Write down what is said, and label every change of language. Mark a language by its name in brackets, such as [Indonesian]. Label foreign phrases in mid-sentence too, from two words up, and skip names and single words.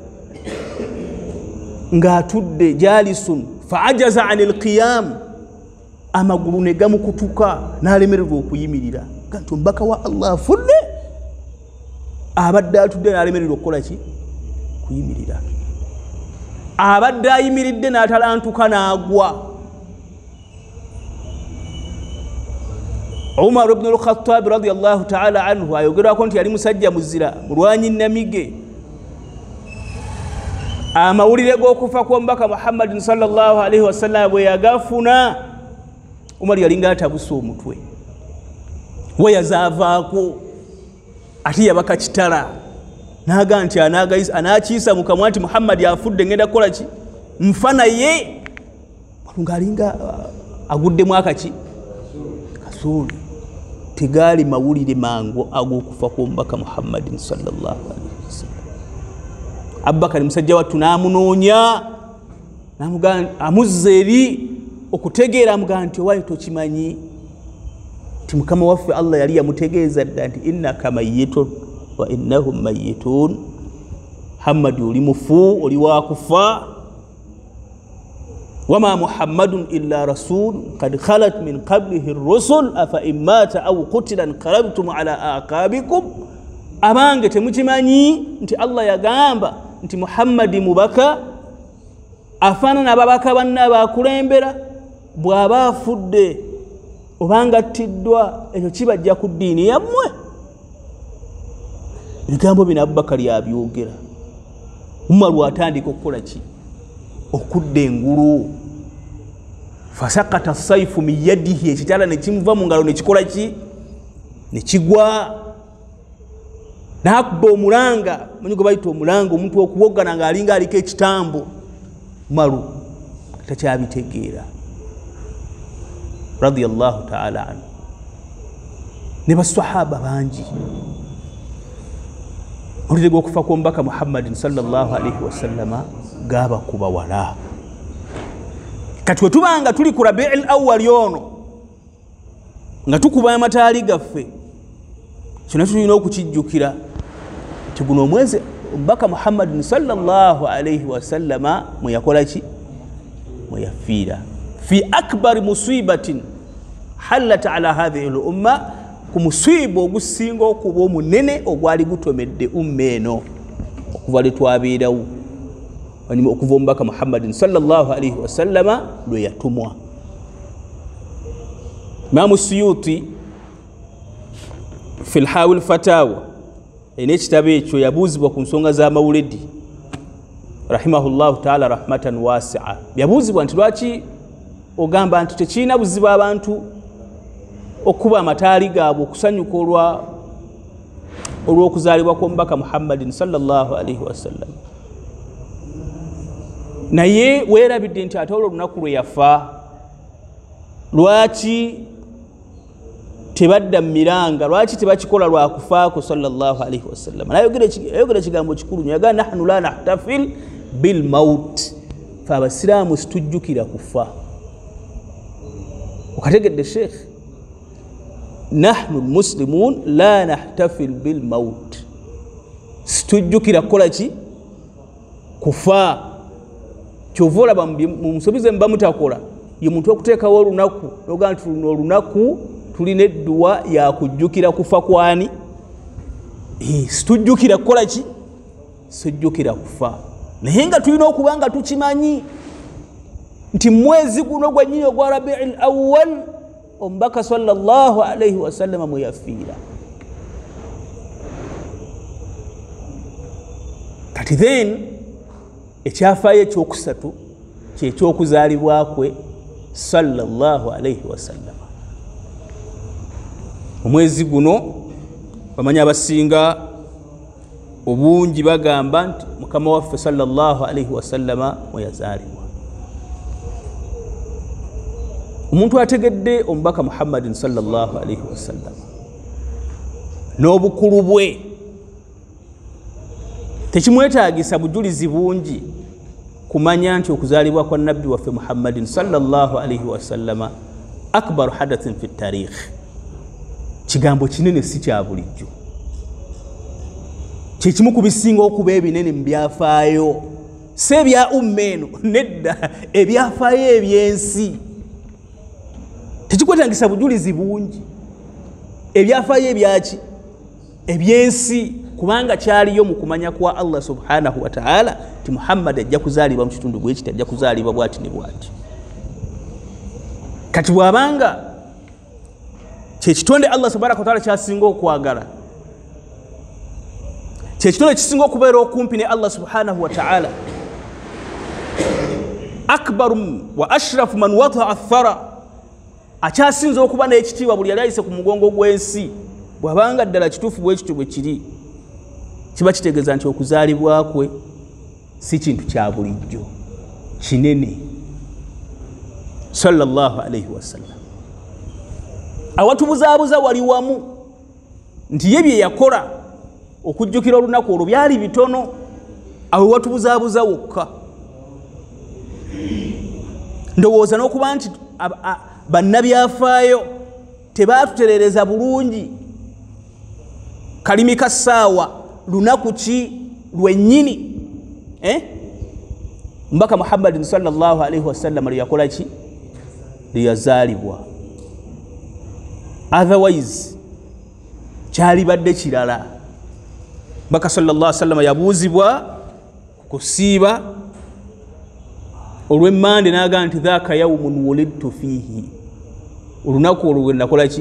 [Ganda] ng'atudde [Arabic] جالس فعجز عن القيام [Ganda] amagulu ne gamukutuka n'alemererwa okuyimirira kanti omubaka wa Allah afudde abadde atudde n'alemererwa okukola ki kuyimirira abadde ayimiridde n'atalantuka n'agwa Umar ibn al-Khattab [Arabic] رضي الله تعالى عنه [Ganda] ayogerako nti yali musajja muzira mulwanyi namige amawulire g'okufa kw'omubaka Muhammadin [Arabic] صلى الله عليه وسلم [Ganda] bwe yagafuna Umar yalinga atabusa omutwe we yazaavaako ate yabaka kitala naga nti anakiisa mu kamwa nti Muhammad yafudde ngenda kukola ki nfa naye ng'alinga aguddemu akaki kasuuli tegaali mawulire mangu ag'okufa kw'omubaka Muhammadin [Arabic] صلى الله عليه وسلم [Ganda] Abubakar musajja wattu n'amunoonya amuzza eri okutegeera amugaa nti owaye tokimanyi ti mukama waffe Allah yali yamutegeeza dda nti [Arabic] إنك ميت وإنهم ميتون [Ganda] Muhammad oli mufu oli wakufa [Arabic] وما محمد إلا رسول قد خلت من قبله الرسل أفإن مات أو قتل انقلبتم على أعقابكم [Ganda] abange temukimanyi nti Allah yagamba nti Muhammadi mubaka afaanana ababaka banna bakulembera bw'aba afudde obanga attiddwa ekyo kibajja ku ddiini yammwe ebigambo bino Abubakar yabyogera Umar atandika okukola ki okudda engulu [Arabic] فسقط السيف من يده [Ganda] ekitala ne kimuva mu ngalo ne kikola ki ne kigwa n'akuba omulanga manyi gwe bayita omulanga omuntu okuwogana ng'alinga aliko ekitambo Umaru takyabitegeera [Arabic] رضي الله تعالى عنه [Ganda] ne basahaba bangi olire gw'okufa kw'omubaka Muhammadin [Arabic] صلى الله عليه وسلم [Ganda] gabakuba wala kati wetubanga tuli ku Rabiul Awwal ono nga tukuba amataali gaffe kino tulina okukijjukira nti guno omwezi omubaka Muhammadin [Arabic] صلى الله عليه وسلم [Ganda] mwe yakola ki mweyafira [Arabic] في أكبر مصيبة حلت على هذه الأمة [Ganda] ku musibo ogusinga okuba omunene ogwali gutomedde umma eno okuva letwabeerawo okuva omubaka Muhammadin [Arabic] صلى الله عليه وسلم [Ganda] lwe yatumwa. Imam Suyuti fi al-Hawil Fatawa ene ekitabo ekyo yabuuzibwa ku nsonga z'amawulidi [Arabic] رحمه الله تعالى رحمة واسعة. [Ganda] Yabuuzibwa nti lwaki ogamba nti tekirina buzibu abantu okuba amataali gaabwe okusanyuka olw'okuzaalibwa kw'omubaka Muhammadin [Arabic] صلى الله عليه وسلم, [Ganda] naye weerabidde nti ate olwo olunaku lwe yafa lwaki tebadda mu miranga, lwaki tebakikola lwakufaako [Arabic] صلى الله عليه وسلم? [Ganda] Ayogera ekigambo kikulu nnyo, yagaa [Arabic] نحن لا نحتفل بالموت, [Ganda] fe abasiraamu situjjukira kufa. Okategedde sheekh, [Arabic] نحن المسلمون لا نحتفل بالموت, [Ganda] situjjukira kukola ki? Kufa. Kyova olaba mu musobize mba mutakola ye muntu okuteekawo olunaku noga nti luno olunaku tulina edduwa yakujjukira kufa kwani. Situjjukira kukola ki? Sijjukira kufa. Naye nga tulina okuba nga tukimanyi nti mwezi guno gwennyini ogwa Rabiul Awwal omubaka [Arabic] صلى الله عليه وسلم [Ganda] mwe yafiira. Kati then ekyafaayo ekyokusatu kyekyokuzaalibwa kwe [Arabic] صلى الله عليه وسلم. [Ganda] Omwezi guno bamanyi abasinga obungi bagamba nti mukama waffe [Arabic] صلى الله عليه وسلم [Ganda] mwe yazaalibwa. Omuntu ategedde omubaka Muhammadin [Arabic] صلى الله عليه وسلم [Ganda] n'obukulu bwe tekimwetaagisa bujulizi bungi kumanya nti okuzaalibwa kwa nabbi waffe Muhammadin [Arabic] صلى الله عليه وسلم أكبر حدث في تاريخ, [Ganda] kigambo kinene si kya bulijjo, kyekimu ku bisinga okuba ebinene mu byafaayo, si ebya umma eno, nedda ebyafaayo ebyensi. Tekikwetagisa bujulizi bungi, ebyafaayo ebyaki? Ebyensi, kubanga kyaliyo mu kumanya kwa Allah [Arabic] سبحانه وتعالى [Ganda] ti Muhammad ajja kuzaalibwa mu kitundu bwe kiti, ajja kuzaalibwa bwati ne bwati. Kati bwabanga kyekitonde Allah [Arabic] سبحانه وتعالى [Ganda] kyasinga okwagala, kyekitonde kisinga okubeera okumpi ne Allah [Arabic] سبحانه وتعالى, أكبر وأشرف من وطئ الثرى, [Ganda] akyasinza okuba n'ekitiibwa buli yali ayise ku mugongo gw'ensi, bwabanga ddala kituufu bwe kityo bwe kiri, kiba kitegeeza nti okuzaalibwa kwe si kintu kya bulijjo, kinene [Arabic] صلى الله عليه وسلم. [Ganda] Awatubuzaabuza wali wamu nti ye bye yakola okujjukira olunaku olwo byali bitono, awe watubuzaabuza wokka. Ndowooza n'okuba nti bannabyafaayo tebaatutereereza bulungi kalimi ka ssaawa lunaku ki lwennyini mbaka Muhammadin [Arabic] صلى الله عليه وسلم [Ganda] liyakola ki? Liyazaalibwa. Otherwise kyali badde kirala. Mbaka [Arabic] صلى الله عليه وسلم [Ganda] yabuuzibwa kusiiba olw'emmande n'agamba nti [Arabic] ذاك يوم ولدت فيه, [Ganda] olunaku olwo lwe nakola ki?